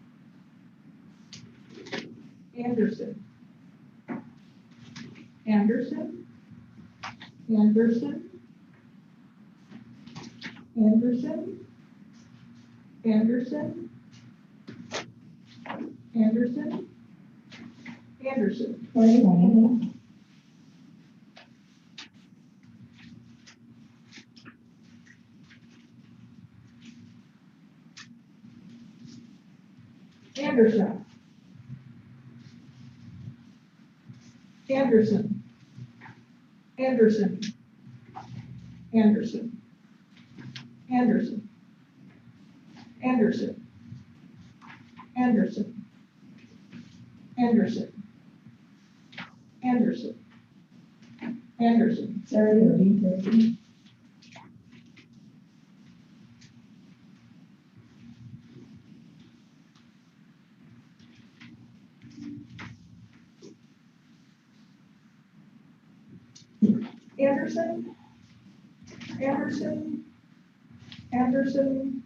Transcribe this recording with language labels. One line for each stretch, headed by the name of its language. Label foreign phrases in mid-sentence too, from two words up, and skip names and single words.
English: Anderson. Anderson. Anderson. Anderson. Anderson. Anderson. Anderson. What do you think? Anderson. Anderson. Anderson. Anderson. Anderson. Anderson. Anderson. Anderson. Anderson. Anderson. Sorry, you're being Anderson. Anderson. Anderson.